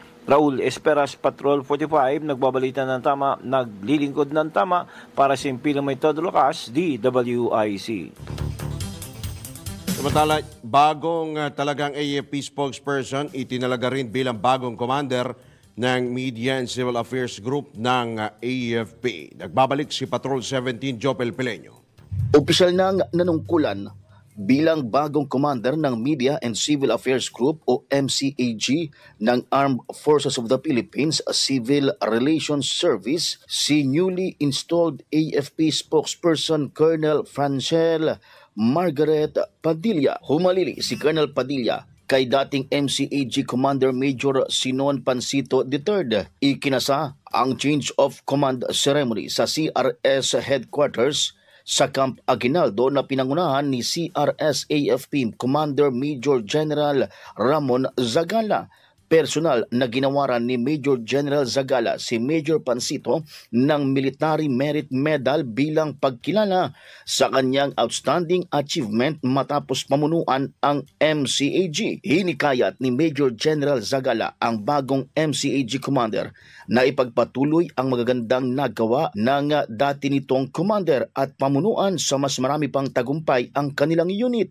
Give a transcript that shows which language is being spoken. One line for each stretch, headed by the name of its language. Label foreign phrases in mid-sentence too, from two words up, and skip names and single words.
Filipino: Raul Esperas, Patrol 45, nagbabalita ng tama, naglilingkod ng tama para sa impilang may todo lakas, DWIC. Samantala, bagong talagang AFP spokesperson, itinalaga rin bilang bagong commander ng Media and Civil Affairs Group ng AFP. Nagbabalik si Patrol 17 Jopel Pileño. Opisyal nang nanungkulan bilang bagong commander ng Media and Civil Affairs Group o MCAG ng Armed Forces of the Philippines Civil Relations Service si
English: newly installed AFP spokesperson
Filipino: Colonel Francel Margaret Padilla. Humalili si Colonel Padilla kay dating MCAG Commander Major Sinon Pancito III. Ikinasa ang
English: change of command ceremony
Filipino: sa CRS headquarters sa Camp Aguinaldo na pinangunahan ni CRS-AFP Commander Major General Ramon Zagala. Personal na ginawaran ni Major General Zagala si Major Pancito ng Military Merit Medal bilang pagkilala sa kanyang
English: outstanding achievement
Filipino: matapos pamunuan ang MCAG. Hinikayat ni Major General Zagala ang bagong MCAG Commander na ipagpatuloy ang magagandang nagawa ng dati nitong commander at pamunuan sa mas marami pang tagumpay ang kanilang unit.